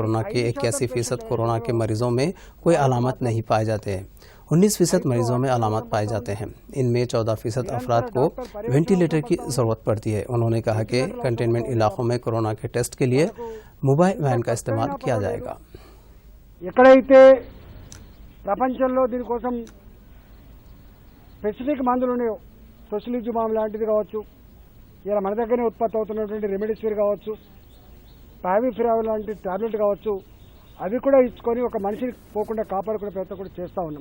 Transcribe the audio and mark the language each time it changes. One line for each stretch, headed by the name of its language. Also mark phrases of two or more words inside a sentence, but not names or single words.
Urdu: کورونا کے 81% کورونا کے مریضوں میں کوئی علامت نہیں پائے جاتے ہیں. 19% مریضوں میں علامات پائے جاتے ہیں. ان میں 14% افراد کو وینٹیلیٹر کی ضرورت پڑتی ہے. انہوں نے کہا کہ کنٹینمنٹ علاقوں میں کورونا کے ٹیسٹ کے لیے موبائل وین کا استعمال کیا جائے گا.
Telugu: ఎక్కడైతే ప్రపంచంలో దీనికోసం స్పెసిఫిక్ మందులు ఉన్నాయో, టొసిలిజుమాబ్ లాంటిది కావచ్చు, ఇలా మన దగ్గరనే ఉత్పత్తి అవుతున్నటువంటి రెమెడిసివిర్ కావచ్చు, పావిఫిరావిర్ లాంటి టాబ్లెట్ కావచ్చు, అవి కూడా ఇచ్చుకొని ఒక మనిషిని పోకుండా కాపాడుకునే ప్రయత్నం కూడా చేస్తూ ఉన్నాం.